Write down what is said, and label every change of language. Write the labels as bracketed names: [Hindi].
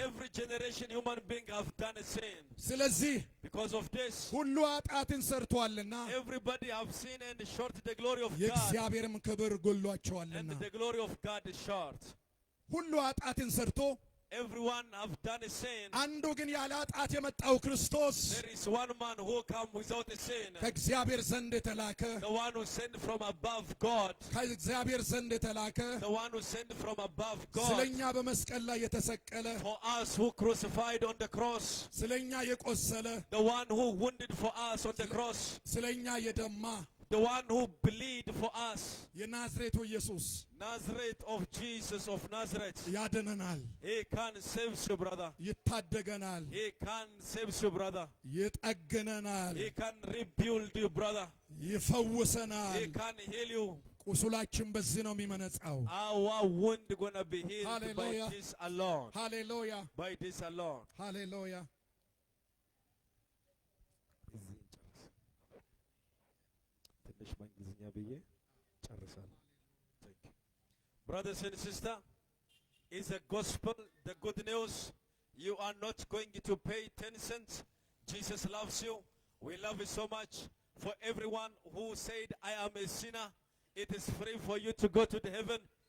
[English] Every generation human being have done a sin. [Amharic] ስለዚህ [English] Because of this, [Amharic] ሁሉ ኃጢአትን ሰርቷልና [English] everybody have sinned and short the glory of God. [Amharic] የእግዚአብሔርም ክብር ጎሏቸዋልና [English] And the glory of God is short. [Amharic] ሁሉ ኃጢአትን ሰርቶ [English] Everyone have done a sin. [Amharic] አንዱ ግን ያለ ኃጢአት የመጣው ክርስቶስ [English] There is one man who come without a sin. [Amharic] ከእግዚአብሔር ዘንድ የተላከ [English] The one who sent from above God. [Amharic] ከእግዚአብሔር ዘንድ የተላከ [English] The one who sent from above God. [Amharic] ስለኛ በመስቀል ላይ የተሰቀለ [English] For us who crucified on the cross. [Amharic] ስለኛ የቆሰለ [English] The one who wounded for us on the cross. [Amharic] ስለኛ የደማ [English] The one who bleed for us. [Amharic] የናዝሬቱ ኢየሱስ [English] Nazareth of Jesus of Nazareth. [Amharic] ያድነናል። [English] He can save you, brother. [Amharic] ይታደገናል። [English] He can save you, brother. [Amharic] ይጠግነናል። [English] He can rebuild you, brother. He [Amharic] ይፈውሰናል። [English] can heal you. [Amharic] ቁስላችን በዚህ ነው የሚመነጻው። [English] Our wound gonna be healed Hallelujah. by this alone. [Amharic] ሃሌሉያ [English] By this alone. [Amharic] ሃሌሉያ። ትንሽ በእንግሊዝኛ ብዬ ጨርሳለሁ። [English] Thank you. Brothers and sisters, it's a gospel, the good news. You are not going to pay 10 cents. Jesus loves you. We love you so much. For everyone who said, I am a sinner, it is free for you to go to the heaven.